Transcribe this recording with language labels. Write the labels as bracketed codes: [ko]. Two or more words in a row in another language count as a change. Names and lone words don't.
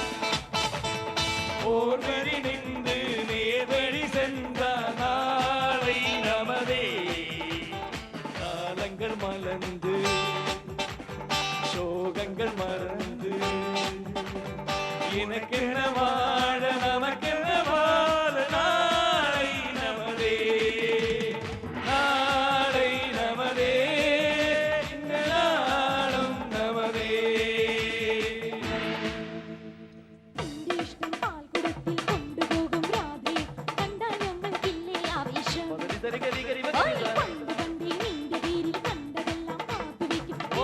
[ta] ஓர்வரி நின்று நேர்வழி சென்ற நாளை நமதே காலங்கள் மலர்ந்து சோகங்கள் மறந்து எனக்கென வாழ நமக்கென வாழ நாளை நமதே நாளை நமதே இந்த நாளும் நமதே [ml] ഇഷ്ടം പാൽ കുടത്തിൽ കൊണ്ടുപോകും രാത്രി കണ്ടാൽ ഞങ്ങൾക്കില്ലേ ആവേശം പണ്ട് പണ്ടേ നിന്റെ പേരിൽ കണ്ടതെല്ലാം കാത്തുവെക്കും